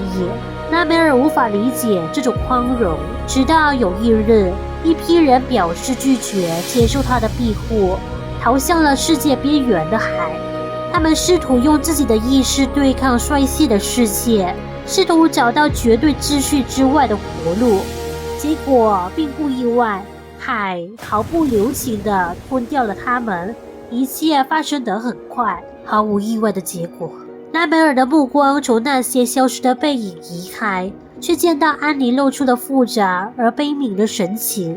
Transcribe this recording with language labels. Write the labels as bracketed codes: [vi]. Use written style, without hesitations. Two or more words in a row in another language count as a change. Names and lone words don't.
[zh] 拉梅爾無法理解這種寬容，直到有一日，一批人表示拒絕接受他的庇護，逃向了世界邊緣的海。他們試圖用自己的意識對抗衰竭的世界，試圖找到絕對秩序之外的活路。結果並不意外，海毫不留情地吞掉了他們。一切發生得很快，毫無意外的結果。拉梅爾的目光從那些消失的背影移開，卻見到安妮露出了複雜而悲憫的神情。